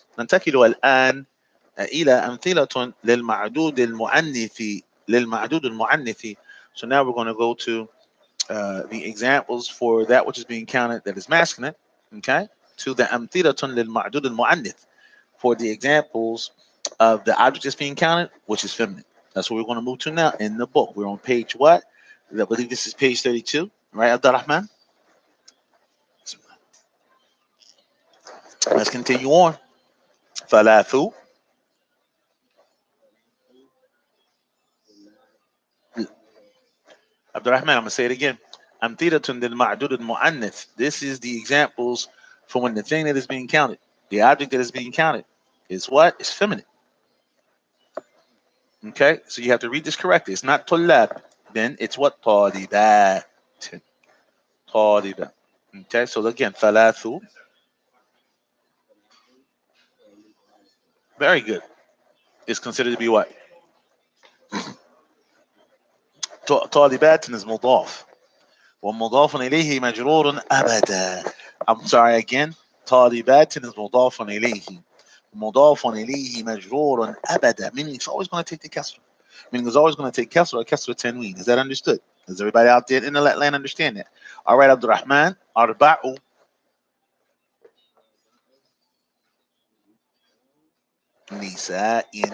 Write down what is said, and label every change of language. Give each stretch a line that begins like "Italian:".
Arabic: ننتقل الآن إلى أمثلة للمعدود المؤنث. للمعدود المؤنث.
English: So now we're going to go to the examples for that which is being counted that is masculine. Okay, to the
Arabic: أمثلة للمعدود المؤنث,
English: for the examples of the object that's being counted which is feminine. That's what we're going to move to now in the book. We're on page what? I believe this is page 32, right, Abdurrahman? Let's continue on.
Arabic: ثلاث.
English: Abdurrahman, I'm going to say it again.
Arabic: أمثلة للمعدود المؤنث.
English: This is the examples for when the thing that is being counted, the object that is being counted, is what? It's feminine. Okay, so you have to read this correctly. It's not طلاب. Then it's what?
Arabic: طالبات. طالبة.
English: Okay, so again,
Arabic: ثلاث.
English: Very good. It's considered to be what?
Arabic: طالبات
English: is
Arabic: مضاف. ومضاف إليه مجرور أبدا.
English: I'm sorry again.
Arabic: طالبات
English: is
Arabic: مضاف إليه. مضاف إليه مجرور أبدا.
English: Meaning it's always going to take the كسر. Meaning it's always going to take كسر or كسر تنوين. Is that understood? Does everybody out there in the land understand that? All right, Abdurrahman.
Arabic: أربع نساء.